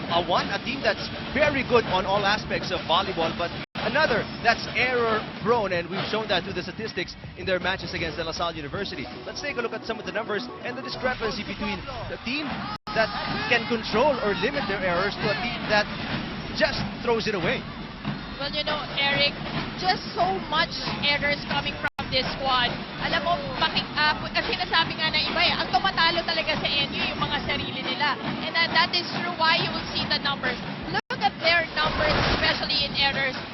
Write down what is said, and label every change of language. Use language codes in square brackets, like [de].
[en] One, a team that's very good on all aspects of volleyball, but another that's error-prone, and we've shown that through the statistics in their matches against De La Salle University. Let's take a look at some of the numbers and the discrepancy between the team that can control or limit their errors to a team that just throws it away. Well, Eric, just so much errors coming from this squad. [tl] Alam mo, sinasabi nga ng iba ang tumatalo talaga sa NU yung mga sarili nila. [en] And that is true why you will see the numbers. Look at their numbers, especially in errors.